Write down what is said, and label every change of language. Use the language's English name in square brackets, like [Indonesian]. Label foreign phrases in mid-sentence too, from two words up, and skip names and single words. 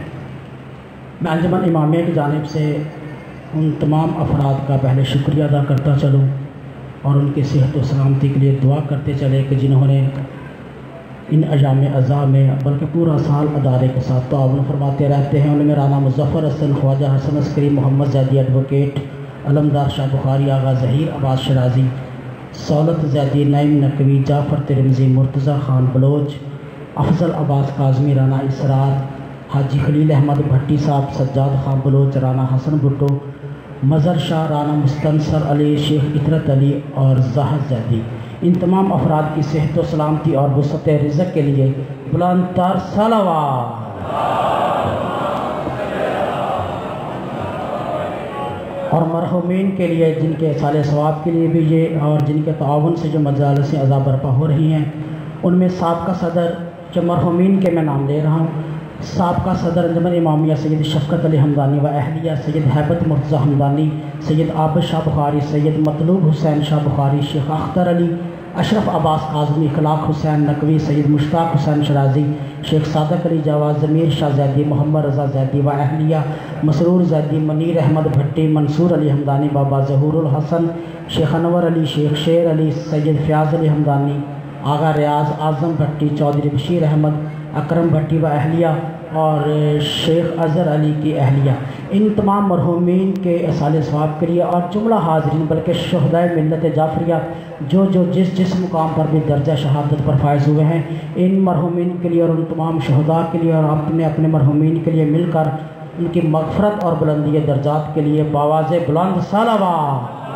[Urdu] میں انجمن امامیہ کی جانب سے ان تمام افراد کا پہلے شکریہ ادا کرتا چلوں اور ان کی صحت و سلامتی کے لیے دعا کرتے چلے کہ جنہوں نے ان ایام عزا میں بلکہ پورا سال ادارے کے ساتھ تعاون فرماتے رہتے ہیں. ان میں رانا مظفر حسن، خواجہ حسن عسکری، محمد زیدی ایڈووکیٹ، علمدار شاہ بخاری، آغا ظہیر عباس شیرازی، صولت زیدی، نعیم نقوی، جعفر ترمذی، مرتضیٰ خان بلوچ، افضل عباس کاظمی، رانا اسرار، حاجی خلیل احمد بھٹی صاحب، سجاد خان بلوچ، رانا حسن بھٹو، مظہر شاہ، رانا مستنصر علی، شیخ عترت علی اور زاہد زیدی، ان تمام افراد کی صحت و سلامتی اور وسعت رزق کے لیے بلندتر صلوات. اور مرحومین کے لیے جن کے ایصال ثواب کے لیے بھی یہ اور جن کے تعاون سے جو مجالس عزا برپا ہو رہی ہیں، ان میں سابقہ صدر جو مرحومین کے میں نام لے رہا ہوں، سابقہ صدر انجمن امامیہ سید شفقت علی ہمدانی و اہلیہ, سید ہیبت مرتضیٰ ہمدانی، سید عابد شاہ بخاری، سید مطلوب حسین شاہ بخاری، شیخ اختر علی، اشرف عباس کاظمی، اخلاق حسین نقوی، سید مشتاق حسین شیرازی، شیخ صادق علی جواد، ضمیر شاہ زیدی، محمد رضا زیدی و اہلیہ، مسرور زیدی، منیر احمد بھٹی، منصور علی ہمدانی، بابا ظہور الحسن، شیخ انور علی، شیخ شیر علی، سید فیاض علی ہمدانی، آغا ریاض اعظم بھٹی، چوہدری بشیر احمد، اکرم بھٹی و اہلیہ اور شیخ اظہر علی کی اہلیہ، ان تمام مرحومین کے ایصال ثواب کے لیے اور جملہ حاضرین بلکہ شہدائے ملت جعفریہ جو جس مقام پر بھی درجہ شہادت پر فائز ہوئے ہیں، ان مرحومین کے لیے اور ان تمام شہدا کے لیے اور اپنے اپنے مرحومین کے لیے مل کر ان کی مغفرت اور بلندی درجات کے لیے باآواز بلند صلوات.